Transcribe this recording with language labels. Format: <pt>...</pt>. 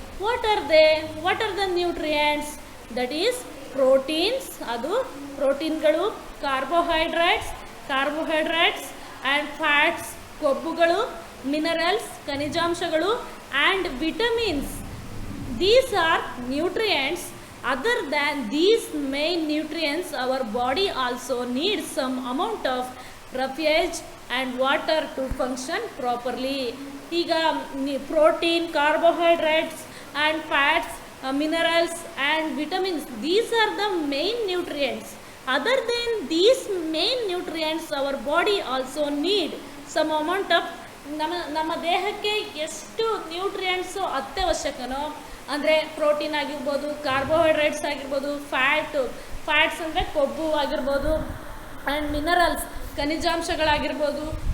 <en>What are the nutrients? That is proteins, ಅದು ಪ್ರೋಟೀನ್ಗಳು, carbohydrates and fats, ಕೊಬ್ಬುಗಳು, minerals, ಖನಿಜಾಂಶಗಳು and vitamins. These are nutrients. Other than these main nutrients, our body also needs some amount of roughage and water to function properly. ಈಗ protein, carbohydrates and fats, minerals and vitamins, these are the main nutrients. Other than these main nutrients, our body also need some amount of</en> <kn>ನಮ್ಮ ದೇಹಕ್ಕೆ ಎಷ್ಟು nutrients ಅತ್ಯವಶ್ಯಕನೋ, ಅಂದರೆ protein ಆಗಿರ್ಬೋದು, carbohydrates ಆಗಿರ್ಬೋದು, fats ಅಂದರೆ ಕೊಬ್ಬು ಆಗಿರ್ಬೋದು, ಆ್ಯಂಡ್ ಮಿನರಲ್ಸ್ ಖನಿಜಾಂಶಗಳಾಗಿರ್ಬೋದು,</kn>